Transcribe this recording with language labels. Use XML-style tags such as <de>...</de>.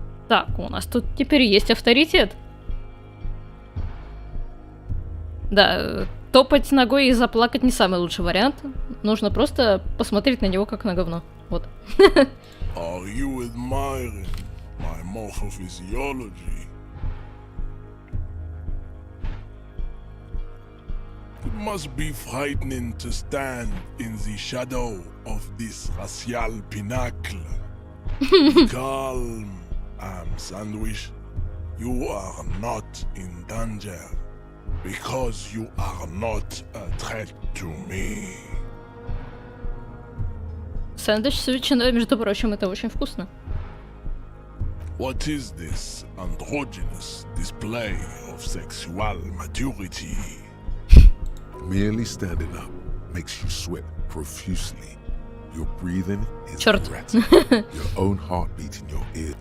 <ru>Так, у нас тут теперь есть авторитет. Да, топать ногой и заплакать не самый лучший вариант. Нужно просто посмотреть на него как на говно. Вот.</ru> <en>Are you admiring my morphophysiology? It must be frightening to stand in the shadow of this racial pinnacle. Be calm, Sandwich. You are not in danger because you are not a threat to me.</en> <ru>Сэндвич с ветчиной, между прочим, это очень вкусно.</ru> <en>What is this androgynous display of sexual maturity? Merely standing up makes you sweat profusely. Your breathing is</en> <ru>Черт.</ru> <en>erratic. Your own heartbeat in your ear.</en>